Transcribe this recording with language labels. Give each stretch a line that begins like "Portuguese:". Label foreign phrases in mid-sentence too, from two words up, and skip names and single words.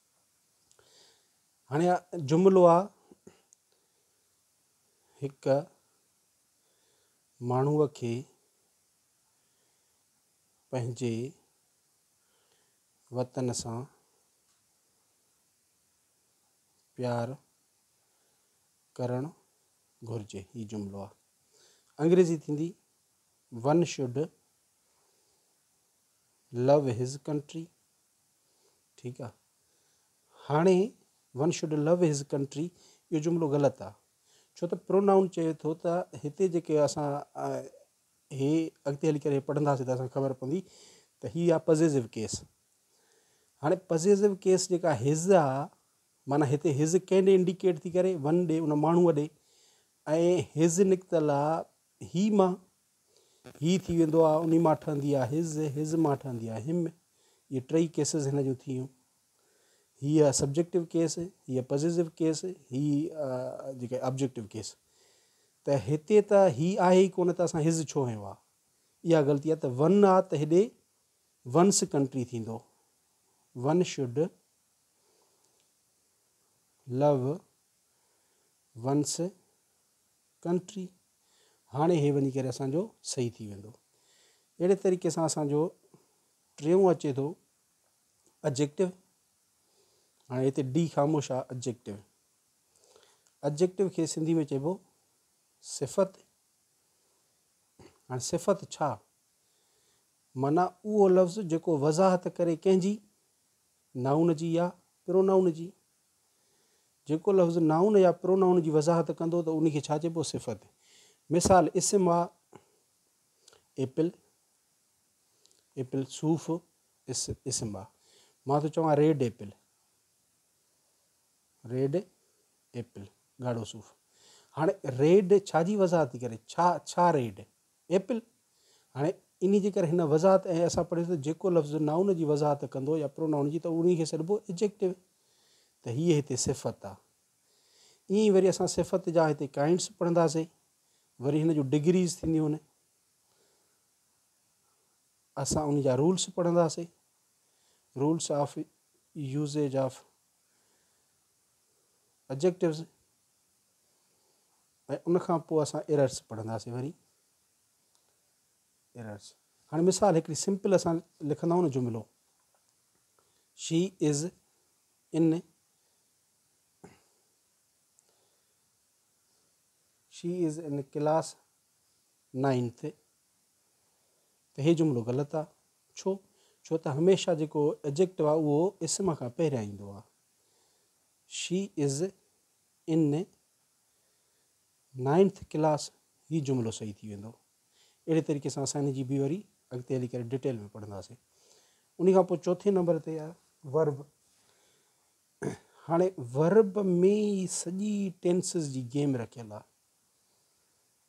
Sindhi: हाणे जुमिलो आहे हिकु माण्हूअ खे पंहिंजे वतन सां प्यार करणु घुरिजे, हीउ जुमिलो आहे। अंग्रेज़ी थींदी
English: one should love his country.
Sindhi: ठीकु आहे। हाणे
English: one should love his country
Sindhi: इहो जुमिलो ग़लति आहे, छो त प्रोनाउन चए थो त हिते जेके असां हे अॻिते हली करे पढ़ंदासीं त असांखे ख़बर पवंदी त हीअ आहे
English: possessive case.
Sindhi: हाणे
English: possessive case
Sindhi: जेका हिज आहे, माना हिते हिज कंहिं ॾे इंडिकेट थी करे, वन ॾे, उन माण्हूअ ॾे, ऐं हिज निकितल आहे ही मां, ही थी वेंदो आहे उन मां ठहंदी आहे हिज, हिज मां ठहंदी आहे हिम। इहे टई केसिस हिन जूं थी वियूं। हीअ
English: subjective case,
Sindhi: हीअ
English: possessive case,
Sindhi: हीअ जेके
English: objective case.
Sindhi: त हिते त ही आहे ई कोन, त असां हिज छो हयो आहे, इहा ग़लती आहे। त वन आहे त हेॾे
English: one's country
Sindhi: थींदो,
English: one should love one's country.
Sindhi: हाणे हे वञी करे असांजो सही थी वेंदो। अहिड़े तरीक़े सां असांजो टियों अचे थो एडजेक्टिव। हाणे हिते डी ख़ामोश आहे, एडजेक्टिव। एडजेक्टिव खे सिंधी में चइबो सिफ़त। हाणे सिफ़त छा, माना उहो लफ़्ज़ जेको वज़ाहत करे कंहिंजी, नाउन जी या प्रोनाउन जी। जेको लफ़्ज़ नाउन या प्रोनाउन जी वज़ाहत कंदो त उनखे छा चइबो, सिफ़त। मिसाल इस्म आहे एप्पल, एप्पल सूफ़ इस्म आहे। मां थो चवां
English: red apple, red apple,
Sindhi: ॻाढ़ो सूफ़। हाणे रेड छा जी वज़ाहत थी करे, छा रेड, एप्पल। हाणे इन जे करे हिन वज़ाहत, ऐं असां पढ़ियोसीं जेको लफ़्ज़ नाउन जी वज़ाहत कंदो या प्रोनाउन जी, त उन खे सॾिबो एडजेक्टिव। त हीअ हिते सिफ़त आहे। ईअं ई वरी असां सिफ़त जा हिते काइंड्स पढ़ंदासीं। वरी हिन जूं डिग्रीज़ थींदियूं आहिनि, असां उन जा रूल्स पढ़ंदासीं,
English: rules of usage of adjectives.
Sindhi: ऐं उनखां पोइ असां एरर्स पढ़ंदासीं, वरी एरर्स। हाणे मिसाल हिकिड़ी सिंपल असां लिखंदा आहियूं न जुमिलो,
English: she is in, she is in class 9th.
Sindhi: त हे जुमिलो ग़लति आहे। छो त हमेशह जेको एडजेक्टिव आहे उहो इस्म खां पहिरियां ईंदो आहे।
English: she is in 9th class,
Sindhi: हीउ जुमिलो सही थी वेंदो। अहिड़े तरीक़े सां असां हिन जी बि वरी अॻिते हली करे डिटेल में पढ़ंदासीं। उन खां पोइ चौथे नंबर ते आहे वर्ब। हाणे वर्ब में ई सॼी टेंसिस जी गेम रखियलु आहे।